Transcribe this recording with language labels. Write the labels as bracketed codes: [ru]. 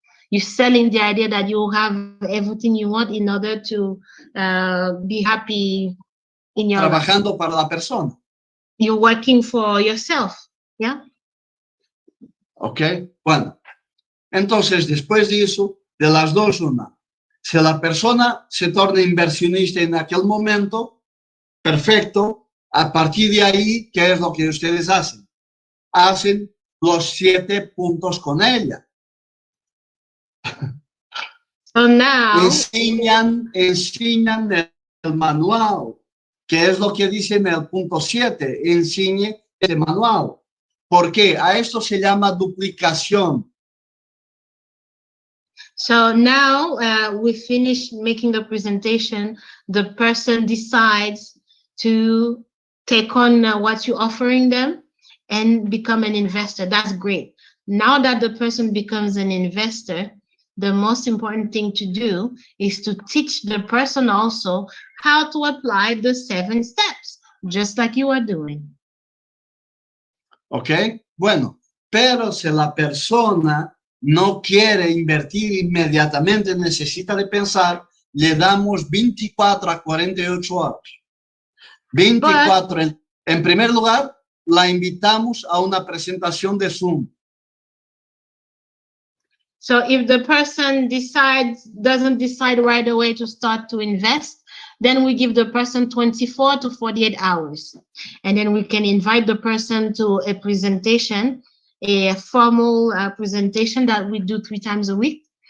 [en] You're selling the idea that you will have everything you want in order to be happy in your [es] Trabajando [en] life. [es] Para la persona. [en] You're working for yourself, yeah? [es] Ok, bueno. Entonces, después de eso, de las dos, una. Si la persona se torna inversionista en aquel momento, perfecto. A partir de ahí, ¿qué es lo que ustedes hacen? Hacen los 7 puntos con ella. [en] So now, [es] enseñan el manual, que es lo que dice en el punto 7. Enseñe el manual. ¿Por qué? A esto se llama duplicación. [en] So now we finish making the presentation. The person decides to take on what you're offering them and become an investor. That's great. Now that the person becomes an investor, the most important thing to do is to teach the person also how to apply the 7 steps, just like you are doing. [es] Ok, bueno, pero si la persona no quiere invertir inmediatamente, necesita de pensar, le damos 24 a 48 horas. 24, en primer lugar, la invitamos a una presentación de Zoom. [en] So if the person doesn't decide right away to start to invest, then we give the person 24 to 48 hours. And then we can invite the person to a presentation, a formal presentation that we do 3 times a week.